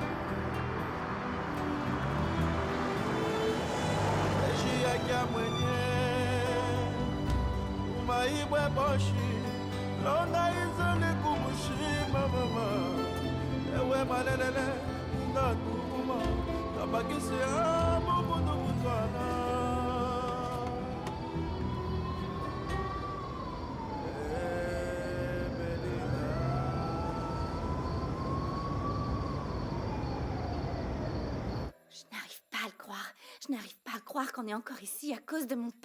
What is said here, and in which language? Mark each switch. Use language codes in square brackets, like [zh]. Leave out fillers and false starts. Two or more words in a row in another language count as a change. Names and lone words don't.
[nnb] peshia kya mwenye kubaibwe boshi longa izale kukushima mama ewe malelele itatunguma kamba kiso ya bumundu butwala. [fr] Je n'arrive pas à croire qu'on est encore ici à cause de mon père.